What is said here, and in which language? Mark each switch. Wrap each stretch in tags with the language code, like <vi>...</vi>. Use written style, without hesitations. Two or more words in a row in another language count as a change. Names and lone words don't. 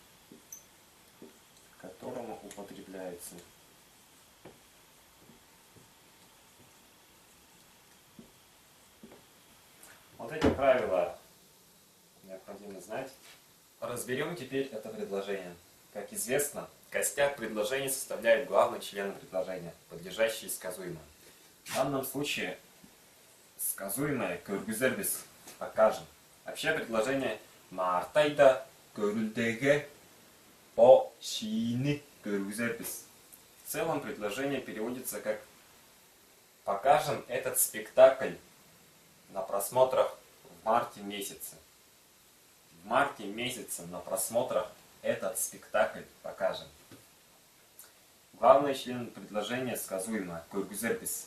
<ru>Вот эти правила необходимо знать. Разберем теперь это предложение. Как известно, костяк предложения составляет главный член предложения, подлежащий сказуемому. В данном случае сказуемое көргүзербиз покажем. Вообще предложение</ru> <tyv>мартайда көрүлдеге по шиини көргүзербиз.</tyv> <ru>В целом предложение переводится как покажем этот спектакль на просмотрах в марте месяце. В марте месяце на просмотрах этот спектакль покажем. Главный член предложения сказуемое көргүзербиз.</ru>